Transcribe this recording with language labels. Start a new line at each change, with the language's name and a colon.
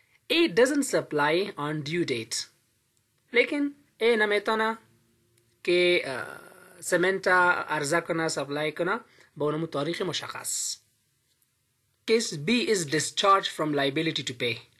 English: A doesn't supply on due date.
Persian: لیکن A نمیتونه که سمنت عرضه کنه، سپلای کنه به اونمو تاریخ مشخص.
English: Case B is discharged from liability to pay.